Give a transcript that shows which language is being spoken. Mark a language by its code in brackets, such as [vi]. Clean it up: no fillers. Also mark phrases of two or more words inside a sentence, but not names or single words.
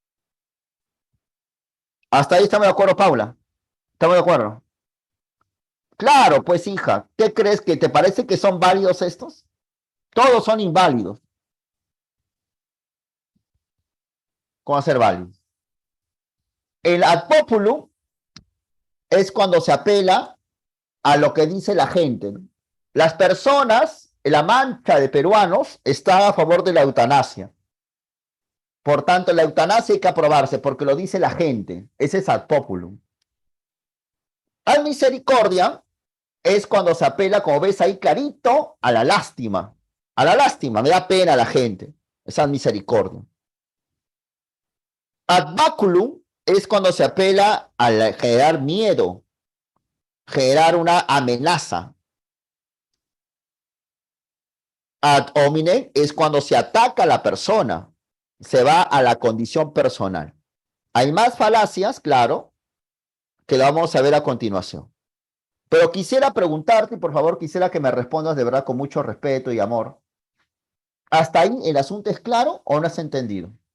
[es] Hasta ahí estamos de acuerdo, Paula. ¿Estamos de acuerdo? Claro, pues hija, ¿qué crees que te parece que son válidos estos? Todos son inválidos. ¿Cómo ser válidos? El [la] ad populum [es] es cuando se apela a lo que dice la gente, ¿no? Las personas, la mancha de peruanos, está a favor de la eutanasia. Por tanto, la eutanasia hay que aprobarse porque lo dice la gente. Ese es [la] ad populum. Ad misericordia [es] es cuando se apela, como ves ahí clarito, a la lástima. A la lástima, me da pena a la gente. Es [la] ad misericordia. Ad baculum [es] es cuando se apela a generar miedo, generar una amenaza. [la] Ad hominem [es] es cuando se ataca a la persona, se va a la condición personal. Hay más falacias, claro, que lo vamos a ver a continuación. Pero quisiera preguntarte, y por favor, quisiera que me respondas de verdad con mucho respeto y amor. ¿Hasta ahí el asunto es claro o no has entendido?